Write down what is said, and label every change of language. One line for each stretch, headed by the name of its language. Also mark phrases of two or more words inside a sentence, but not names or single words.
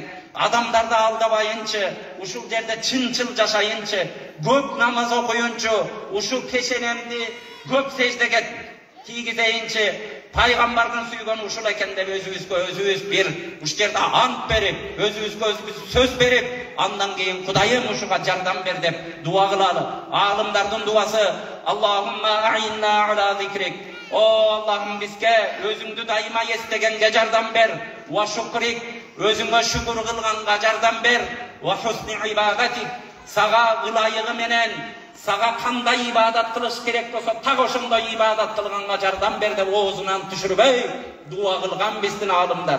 Kyrgyz: Адамдарды алдабайынчы, ушул жерде чынчыл жашайынчы, көп намаз окуюнчу, ушул пешенемди көп сеждеге тийгизейинчи пайгамбардын сүйгөнү ушул экен деп өзүбүз бир ушул жерде ант берип, өзүбүзгө сөз берип, андан кийин Кудайым ушуга жардам бер деп дуа кылалы. Алымдардын дуасы:
Arabic: اللهم أعنا على ذكرك.
Kyrgyz: О Аллахым, бизге өзүңдү дайыма эстегенге жардам бер.
Arabic: وشكرك,
Kyrgyz: өзүңгө шүкүр кылганга жардам бер.
Arabic: وحسن عبادتك,
Kyrgyz: сага ылайыгы менен сага кандай ибадат кылыш керек болсо так ошондой ибадат кылганга жардам бер деп оозунан түшүрбөй дуа кылган биздин аалымдар.